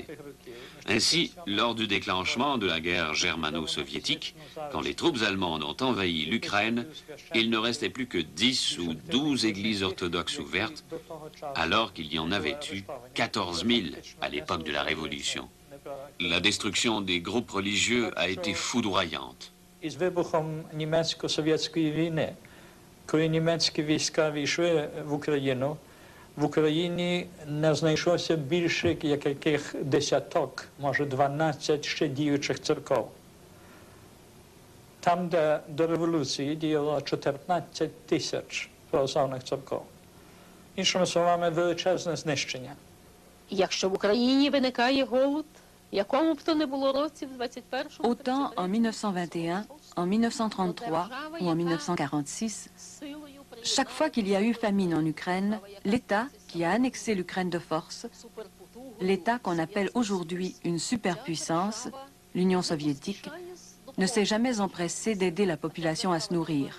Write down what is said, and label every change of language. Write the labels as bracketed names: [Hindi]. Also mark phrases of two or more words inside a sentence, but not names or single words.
[French] Ainsi, lors du déclenchement de la guerre germano-soviétique, quand les troupes allemandes ont envahi l'Ukraine, il ne restait plus que 10 ou 12 églises orthodoxes ouvertes, alors qu'il y en avait eu 14 000 à l'époque de la Révolution. La destruction des groupes religieux a été foudroyante. [Ukrainian] Коли німецькі війська війшли в Україні не знайшлося більше яких десяток, може 12 ще діючих церков. Там, де до революції діяло 14 тисяч православних церков. Іншими словами, величезне знищення. Якщо в Україні виникає голод, якому б то не було році в 21-му... [French] Autant en 1921, en 1933 ou en 1946, chaque fois qu'il y a eu famine en Ukraine, l'État qui a annexé l'Ukraine de force, l'État qu'on appelle aujourd'hui une superpuissance, l'Union soviétique, ne s'est jamais empressé d'aider la population à se nourrir.